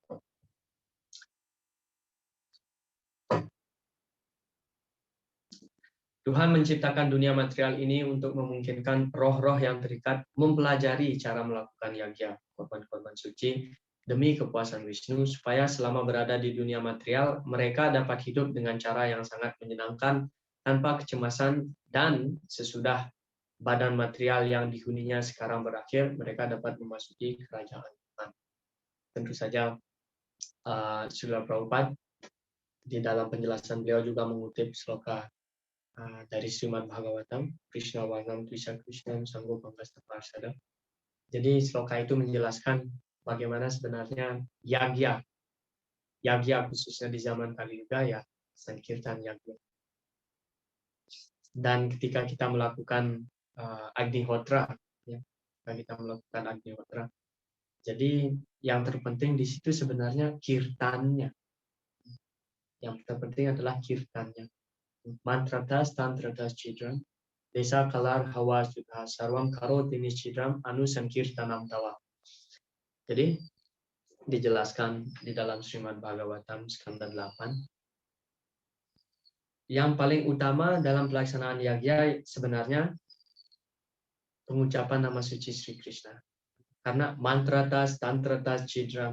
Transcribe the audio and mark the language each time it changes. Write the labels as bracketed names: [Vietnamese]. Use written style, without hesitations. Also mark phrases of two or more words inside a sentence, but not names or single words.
[Indonesian] Tuhan menciptakan dunia material ini untuk memungkinkan roh-roh yang terikat mempelajari cara melakukan yagya, korban-korban suci, demi kepuasan Wisnu, supaya selama berada di dunia material, mereka dapat hidup dengan cara yang sangat menyenangkan, tanpa kecemasan, dan sesudah badan material yang dihuninya sekarang berakhir, mereka dapat memasuki kerajaan Tuhan. Tentu saja, Srila Prabhupada di dalam penjelasan beliau juga mengutip sloka dari Srimad Bhagavatam, [Sanskrit] Krishna Varnam Tvisha Krishnam Sanggo Pankasta Parsada. [Indonesian] Jadi sloka itu menjelaskan bagaimana sebenarnya yagya khususnya di zaman Kali Yuga ya Sankirtan yagya. Dan ketika kita melakukan Agnihotra, ya, ketika kita melakukan Agnihotra, jadi yang terpenting di situ sebenarnya kirtannya. Yang terpenting adalah kirtannya. [Sanskrit] Mantratas tantratas cidram desa kalar hawa sudha sarvam karoti nicidram anu sankirtanam tawa. [Indonesian] Jadi dijelaskan di dalam Srimad Bhagavatam skanda 8. Yang paling utama dalam pelaksanaan yagya sebenarnya pengucapan nama suci Sri Krishna. Karena [Sanskrit] mantratas tantratas cidram.